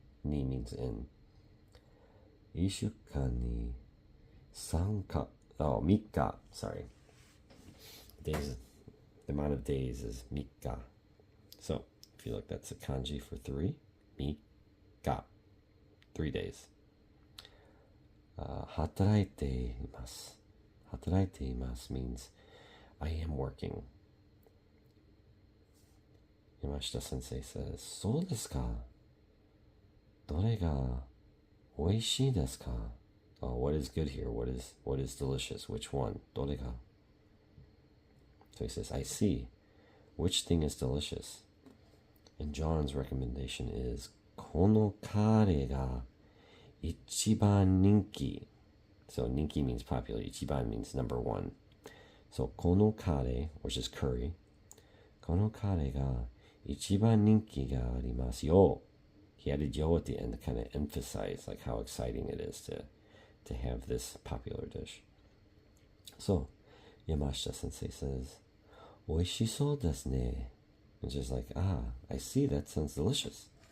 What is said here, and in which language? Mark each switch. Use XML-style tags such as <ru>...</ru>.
<en>Ni means in. 1週間 ni 3日.Oh, 3日.Sorry. Days. The amount of days is 3日. So, if you look, that's a kanji for 3. 3日.3 days.</en> <ja>働いています. 働いています</ja> <en>means I am working. Yamashita Sensei says,</en> <ja>そうですか。どれが美味しいですか?</ja> <en>Oh, what is good here? What is delicious? Which one?</en> <ja>どれが?</ja> <en>So he says, I see. Which thing is delicious? And John's recommendation is,</en> <ja>このカレーが一番人気.</ja> <en>So ninki means popular. Ichiban means number one. So</en> <ja>このカレー,</ja> <en>which is curry.</en> <ja>このカレーが一番人気がありますよ.</ja> <en>He added yo at the end to kind of emphasize like how exciting it is to have this popular dish. So Yamashita Sensei says,</en> <ja>美味しそうですね.</ja> <en>It's just like, I see, that sounds delicious.</en>